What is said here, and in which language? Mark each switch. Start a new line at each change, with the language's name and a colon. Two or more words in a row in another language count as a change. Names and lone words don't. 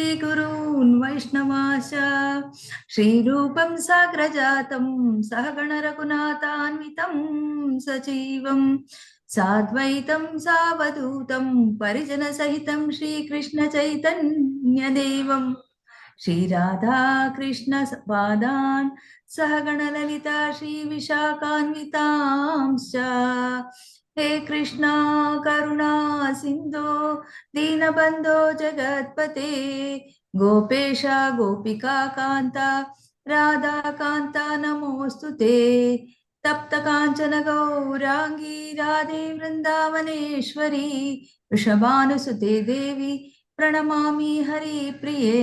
Sanskrit: ಗುರೂನ್ ವೈಷ್ಣವಾಶ ಶ್ರೀರೂಪಂ ಸಾಗ್ರಜಾತಂ ಸಹಗಣ ರಘುನಾಥಾನ್ವಿತಂ ಸಜೀವಂ ಸಾದ್ವೈತಂ ಸಾವಧೂತಂ ಪರಿಜನ ಸಹಿತಂ ಶ್ರೀಕೃಷ್ಣ ಚೈತನ್ಯ ದೇವಂ ಶ್ರೀ ರಾಧಾ ಕೃಷ್ಣ ಪಾದಾನ್ ಸಹಗಣ ಲಲಿತಾ ಶ್ರೀ ವಿಶಾಖಾನ್ವಿತಾಂಶ್ಚ. हे कृष्णा करुणा सिंधो दीनबंधो जगत्पते गोपेश गोपिका कांता राधा कांता नमोस्तुते. तप्त कांचन गौरांगी राधे वृंदावनेश्वरी वृषभानुसुते देवी प्रणमामि हरिप्रिये.